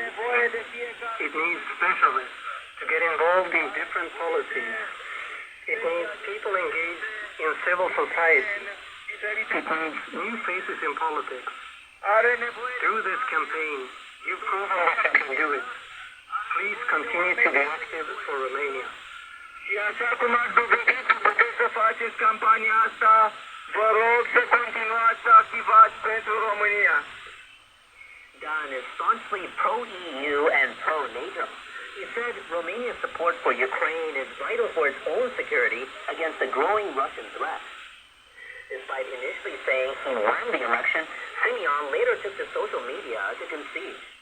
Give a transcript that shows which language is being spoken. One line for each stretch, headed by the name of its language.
English: It needs specialists to get involved in different policies. It needs people engaged in civil society. It needs new faces in politics. Through this campaign, you've proven that you can do it. Please continue to be active for Romania.
Romanian: Și așa cum ați dovedit că puteți să faceți campania asta, vă rog să continuați să activați pentru România.
English: Dan is staunchly pro-EU and pro-NATO. He said Romania's support for Ukraine is vital for its own security against the growing Russian threat. Despite initially saying he won the election, Simeon later took to social media to concede.